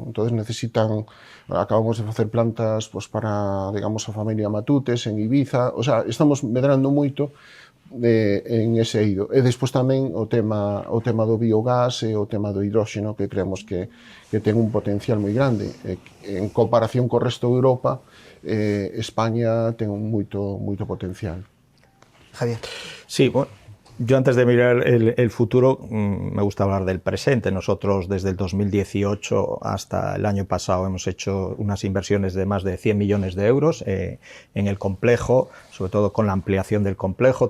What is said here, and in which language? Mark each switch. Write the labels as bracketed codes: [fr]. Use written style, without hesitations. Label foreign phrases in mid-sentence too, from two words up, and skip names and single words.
[es] Entonces necesitan, [gl] acabamos de facer plantas pois para, digamos, a familia Matutes en Ibiza, [es] o sea, [gl] estamos medrando moito [es] en ese [gl] eido. E despois tamén o tema do biogás e o tema do hidróxeno, que creemos que ten un potencial moi grande. En comparación co resto de Europa, España ten moito potencial. Javier. [es] Sí, bueno, yo antes de mirar el futuro, me gusta hablar del presente. Nosotros desde el 2018 hasta el año pasado hemos hecho unas inversiones de más de 100 millones de euros en el complejo, sobre todo con la ampliación del complejo.